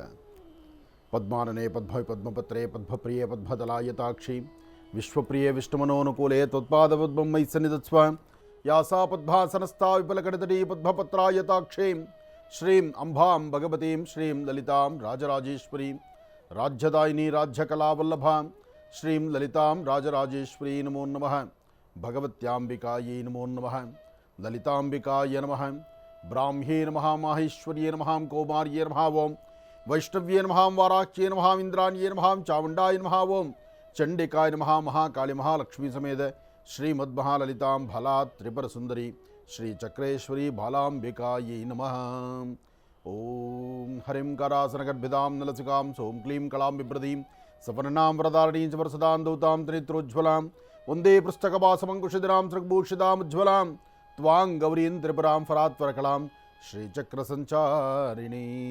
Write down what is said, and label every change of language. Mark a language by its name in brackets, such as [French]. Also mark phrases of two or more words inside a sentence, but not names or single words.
[Sanskrit] ಪದ್ಮಾನನೆ ಪದ್ಮ ಪದ್ಮಪತ್ರೇ ಪದ್ಮಪ್ರಿಯೇ ಪದ್ಮದಲಾಯತಾಕ್ಷಿ ವಿಶ್ವಪ್ರಿಯೇ ವಿಷ್ಣುಮನೋನುಕೂಲೆ ತ್ವತ್ಪಾದಪದ್ಮಂ ಮಯಿ ಸನ್ನಿಧತ್ಸ್ವ. ಯಾಸಾ ಪದ್ಮಾಸನಸ್ಥಾ ವಿಪಲಕಡತಟೀ ಪದ್ಮಪತ್ರಾಯತಾಕ್ಷೀಂ ಶ್ರೀಂ ಅಂಬಾಂ ಭಗವತೀಂ ಶ್ರೀಂ ಲಲಿತಾಂ ರಾಜರಾಜೇಶ್ವರೀಂ ರಾಜ್ಯದಾಯಿನಿ ರಾಜ್ಯಕಲಾವಲ್ಲಭಾಂ ಶ್ರೀಂ ಲಲಿತಾಂ ರಾಜರಾಜೇಶ್ವರೀ ನಮೋ ನಮಃ. ಭಗವತ್ಯಾಂಬಿಕಾಯೈ ನಮೋ ನಮಃ. ಲಲಿತಾಂಬಿಕಾಯ ನಮಃ. ಬ್ರಾಹ್ಮ್ಯೇ ನಮಃ. ಮಾಹೇಶ್ವರ್ಯೇ ನಮಃ. ಕೌಮಾರ್ಯೇ ನಮಃ. ಓಂ ವೈಷ್ಣವ್ಯೇ ನಮಃ. ವಾರಾಕ್ಯೇ ನಮಃ. ಇಂದ್ರಾಣ್ಯೇ ನಮಃ. ಚಾಮುಂಡಾಯ ನಮಃ. ಓಂ ಚಂಡಿಕಾಯ ನಮಃ. ಮಹಾಕಾಳಿ ಮಹಾಲಕ್ಷ್ಮೀ ಸಮೇತ ಶ್ರೀಮದ್ಮಹಾಲಲಿತಾಂ ಫಲಾತ್ ತ್ರಿಪುರ ಸುಂದರಿ ಶ್ರೀ ಚಕ್ರೇಶ್ವರಿ ಬಾಲಾಂಬಿಕಾಯೈ ನಮಃ. ಓಂ ಹರಿಂ ಕರಾಸನಗರ್ಭಿದಾಂ ನಲಸಿಕಾಂ ಸೋಂ ಕ್ಲೀಂ ಕಳಾಂ ಬಿಭ್ರದೀಂ ಸಪರ್ಣಾಂ ವರದಾರಣೀಂ ಚ ವರಸದಾಂ ದೌತಾಂ ತ್ರಿನೇತ್ರೋಜ್ವಲಾಂ ವಂದೇ ಪೃಷ್ಠಕಪಾಸಮಂಕುಶಿಧರಾಂ ಸೃಗ್ಭೂಷಿತಾಂ ಉಜ್ವಲಾಂ ತ್ವಾಂ ಗೌರೀಂ ತ್ರಿಪುರಾಂ ಫರಾತ್ವರಕಳಾಂ ಶ್ರೀಚಕ್ರ ಸಂಚಾರಿಣೀ.